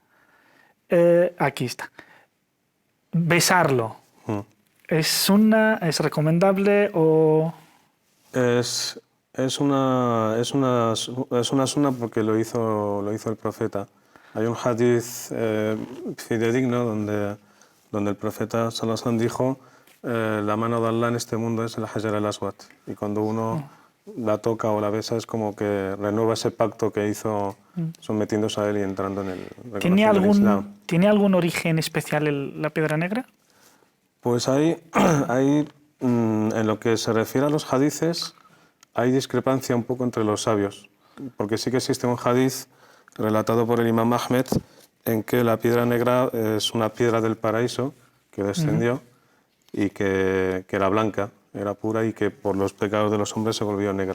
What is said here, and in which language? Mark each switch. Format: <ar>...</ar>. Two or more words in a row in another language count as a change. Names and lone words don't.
<es>Aquí está. Besarlo. ¿Es recomendable o...? Es una sunna porque lo hizo el profeta. Hay un hadith fidedigno donde el profeta</es> <ar>صلى الله عليه وسلم</ar> <es>dijo la mano de Allah en este mundo es el Hajar al-Aswad, y cuando uno la toca o la besa es como que renueva ese pacto que hizo sometiéndose a él y entrando en el reconociendo el Islam. ¿Tiene algún origen especial la piedra negra? Pues hay en lo que se refiere a los hadices, hay discrepancia un poco entre los sabios, porque sí que existe un hadith relatado por el imam Ahmed en que la piedra negra es una piedra del paraíso que descendió y que era blanca, era pura, y que por los pecados de los hombres se volvió negra.</es>